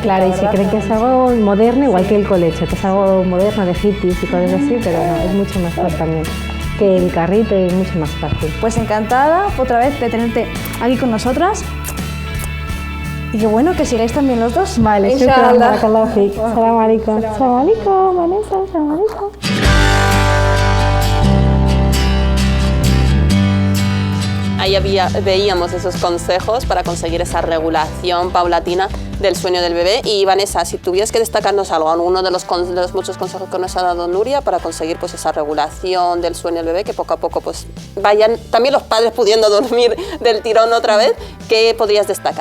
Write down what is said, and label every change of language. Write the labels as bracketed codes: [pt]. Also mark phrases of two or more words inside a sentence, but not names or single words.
[es] Claro, y se creen que es algo moderno, igual que el colecho, que es algo moderno de hippies y cosas así, pero no, es mucho mejor también que el carrito, y mucho más fácil. Pues encantada otra vez de tenerte aquí con nosotras. Y qué bueno que sigáis también los dos. Vale, [ar] إن شاء الله. سلام عليكم. سلام عليكم, Vanessa, سلام عليكم. [es] Ahí veíamos esos consejos para conseguir esa regulación paulatina del sueño del bebé. Y Vanessa, si tuvieras que destacarnos algo, alguno de los muchos consejos que nos ha dado Nuria para conseguir pues esa regulación del sueño del bebé, que poco a poco pues vayan también los padres pudiendo dormir del tirón otra vez, ¿qué podrías destacar?